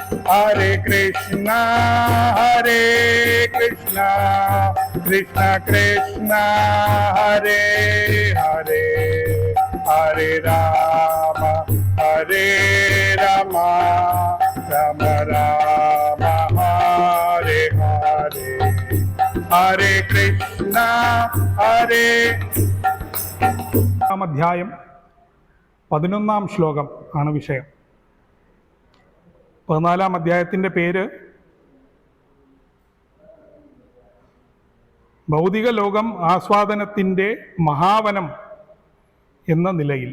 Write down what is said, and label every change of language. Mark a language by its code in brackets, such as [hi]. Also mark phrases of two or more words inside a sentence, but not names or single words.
[sa] Hare Krishna, Hare Krishna, Krishna Krishna, Hare Hare, Hare Rama, Hare Rama, Rama Rama, Hare Hare, Hare Krishna, Hare. [ml] അധ്യായം 11 ശ്ലോകം ആണ് വിഷയം. 14 അധ്യായത്തിൻ്റെ പേര് ഭൗതിക ലോകം ആസ്വാദനത്തിൻ്റെ മഹാവനം എന്ന നിലയിൽ.